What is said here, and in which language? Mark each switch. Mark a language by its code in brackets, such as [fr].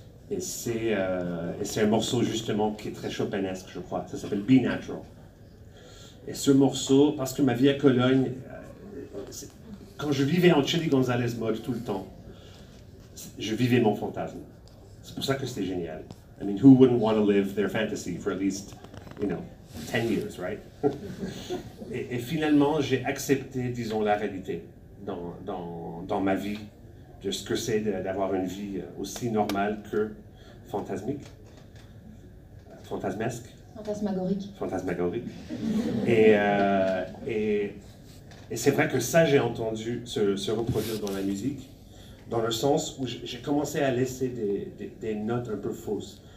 [fr] Et c'est un morceau justement qui est très chopinesque, je crois. Ça s'appelle Be Natural. Et ce morceau, parce que ma vie à Cologne, quand je vivais en Chili Gonzalez mode tout le temps, je vivais mon fantasme. C'est pour ça que c'était génial. [en] I mean, who wouldn't want to live their fantasy for at least, 10 years, right? [fr] et finalement, j'ai accepté, disons, la réalité dans ma vie, de ce que c'est d'avoir une vie aussi normale que fantasmique, fantasmesque. Fantasmagorique. Fantasmagorique. Et c'est vrai que ça, j'ai entendu se reproduire dans la musique, dans le sens où j'ai commencé à laisser des notes un peu fausses.